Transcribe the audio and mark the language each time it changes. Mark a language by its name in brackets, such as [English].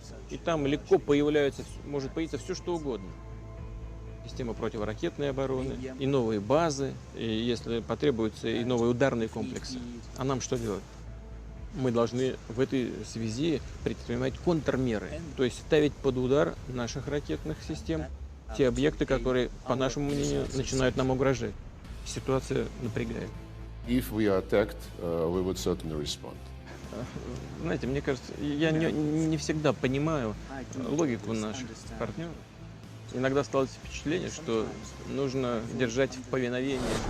[Russian] И там легко может появиться все, что угодно. Система противоракетной обороны, и новые базы, и, если потребуется, и новые ударные комплексы. А нам что делать? Мы должны в этой связи предпринимать контрмеры, то есть ставить под удар наших ракетных систем те объекты, которые, по нашему мнению, начинают нам угрожать. Ситуация напрягает. [English] If we are attacked, we would certainly respond. [Russian] Знаете, мне кажется, я не всегда понимаю логику наших партнеров. Иногда складывается впечатление, что нужно держать в повиновении.